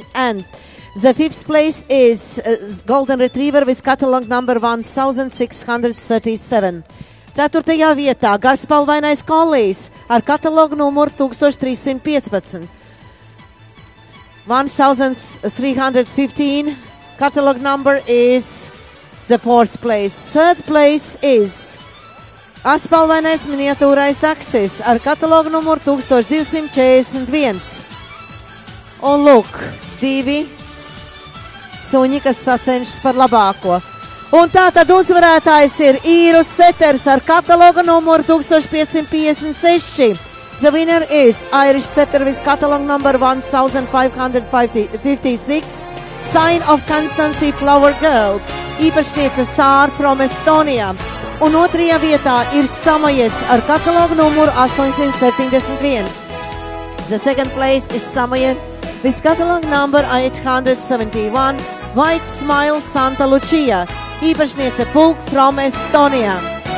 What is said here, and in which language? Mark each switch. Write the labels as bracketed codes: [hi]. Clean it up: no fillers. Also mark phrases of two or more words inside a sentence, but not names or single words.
[en] And the 5th place is golden retriever with catalog number 1637. [lv] 4. vietā garspalvainais kolijs ar katalogu numuru 1315. [en] 1315 catalog number is the 4th place. 3rd place is [lv] Aspalvainais miniatūrais taksis ar katalogu numuru 1241. Un lūk, 2 suņi, kas sacenšas par labāko. Un tā tad uzvarētājs ir Īrus Seters ar katalogu numuru 1556. [en] The winner is Irish Setter with catalog number 1556. Sign of Constancy Flower Girl. Īpašniece Sāra from Estonia. [lv] Un 2. vietā ir Samojets ar katalogu numuru 871. [en] The 2nd place is Samoyed with catalog number 871. White Smile Santa Lucia. Īpašniece Pulk from Estonia.